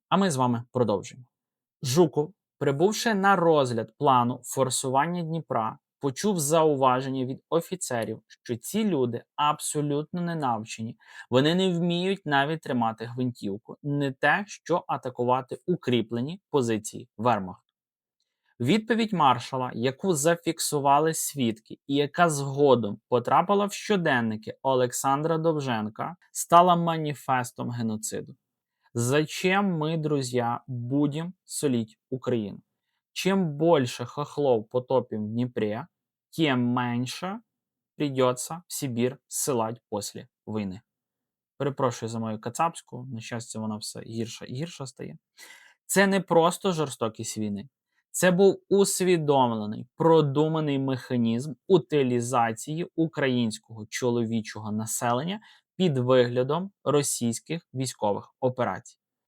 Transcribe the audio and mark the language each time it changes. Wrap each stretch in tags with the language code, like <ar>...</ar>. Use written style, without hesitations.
<uk>А ми з вами продовжуємо. Жуков, прибувши на розгляд плану форсування Дніпра, почув зауваження від офіцерів, що ці люди абсолютно не навчені, вони не вміють навіть тримати гвинтівку, не те, що атакувати укріплені позиції вермахту. Відповідь маршала, яку зафіксували свідки і яка згодом потрапила в щоденники Олександра Довженка, стала маніфестом геноциду.</uk> <ru>Зачем мы, друзья, будем солить Украину? Чем больше хохлов потопим в Днепре, тем меньше придется в Сибір ссилать</ru> <uk>після війни. Перепрошую за мою кацапську, на щастя, вона все гірша і гірша стає. Це не просто жорстокість війни. Це був усвідомлений, продуманий механізм утилізації українського чоловічого населення під виглядом російських військових операцій.</uk>